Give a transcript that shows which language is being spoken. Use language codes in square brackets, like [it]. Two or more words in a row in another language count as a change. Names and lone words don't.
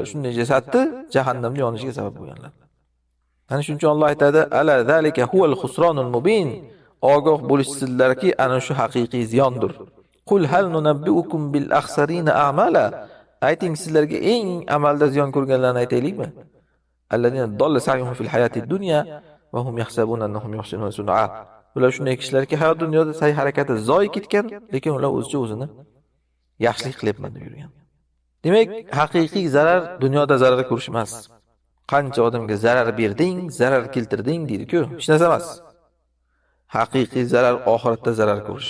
[uz] Shunday jasadni jahannamda yonishiga sabab bo'lganlar. Ana shuncha Alloh aytadi: [ar] "ألا ذلك هو الخسران المبين." [uz] Ogoh bo'lishsizlarki, ana shu haqiqiy ziyondir. [ar] قل هل ننبئكم بالأخسرين أعمالا. [uz] Ayting, sizlarga eng amalda ziyon ko'rganlarni aytaylikmi? [ar] الذين ضل سعيهم في الحياة الدنيا وهم يحسبون أنهم يحسنون صنعا. [uz] Ular shunday kishilarki, hayot dunyoda sa'y harakati zoy ketgan, lekin ular o'zini yaxshilik qilyapman deb yurgan. Demak, haqiqiy zarar dunyoda zarar ko'rish emas. Qancha odamga zarar berding, zarar keltirding deydi-ku, hech narsa emas. Haqiqiy zarar oxiratda zarar ko'rish.